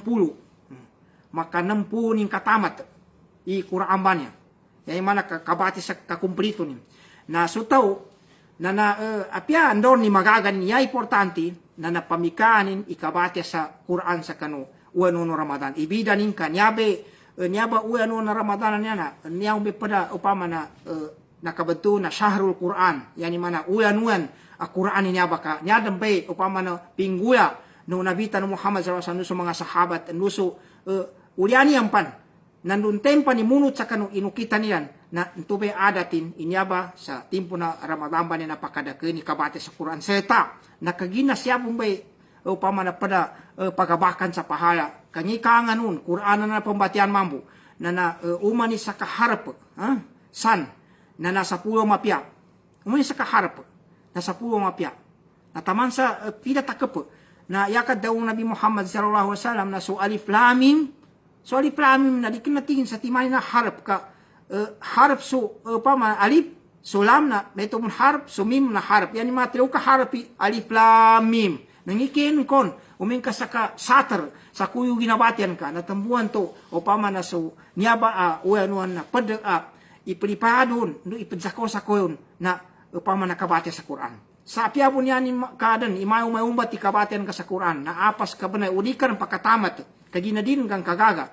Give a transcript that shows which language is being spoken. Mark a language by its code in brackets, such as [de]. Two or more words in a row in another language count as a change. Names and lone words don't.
[mdh] 60 maka 60 ning katamat Quran ba niya yan mana kabati sa kakumplito ni na sutaw na apya andor ni magagan niya importante na napamikanin ikabati sa Quran sa kanu uwan na Ramadan ibidanin ka nyaba uwan na Ramadan niya na niyang pada upama na nakabantu na [ar] شهر القرآن [mdh] yani mana uwan Quran niya baka niya dampay upama na pingguya no nabita no Muhammad [ar] صلى الله عليه وسلم [mdh] mga sahabat nuso uliani ampan nandun tempa ni munut sa kanu inukita niyan na tube adatin inyaba sa timpo na Ramadan ba ni napakadake ni kabate sa Quran seta nakagina siya bumbay upama na pada pagabakan sa pahala kanyi kanganun Quran na pambatian mambu na umani sa kaharap san na nasa pulo mapya umani sa kaharap nasa pulo mapya na taman sa pila takap na yakad daw Nabi Muhammad [ar] صلى الله عليه وسلم [mdh] na so [ar] ألف لام [mdh] mim na dikinatingin sa timay na harap ka harap so pama alif so lam na meto mon harap so mim na harap yani matrew ka harapi [ar] ألف لام ميم [mdh] nangikin kon umin ka sa satar sa kuyu ginabatian ka natambuan to o pama na so niyaba uyanuan na pada ipalipadon no ipadsako-sako yun na upama nakabati sa Quran. Sa apyabon yan kadan imayo-mayumbat ikabatian ka sa Quran na apas ka banay ulikan pakatamat kagina din kang kagaga.